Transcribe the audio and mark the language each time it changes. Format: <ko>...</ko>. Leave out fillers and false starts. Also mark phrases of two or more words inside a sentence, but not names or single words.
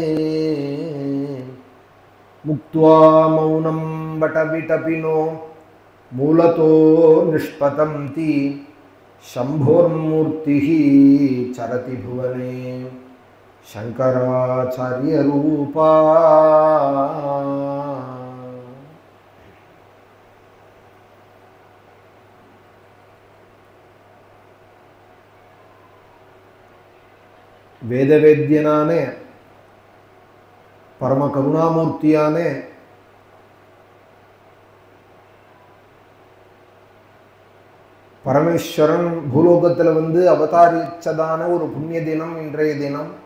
<sa>मुक्त्वा मौनं वटविटपिनो मूलतो निष्पतन्ति, शम्भोर्मूर्तिः चरति भुवने शङ्कराचार्यरूपा।</sa> <ta>வேதவேத்யனானே பரம கருணாமூர்த்தியானே பரமேஸ்வரன் பூலோகத்தில் வந்து அவதாரிச்சதான ஒரு புண்ணிய தினம் இன்றைய தினம்.</ta>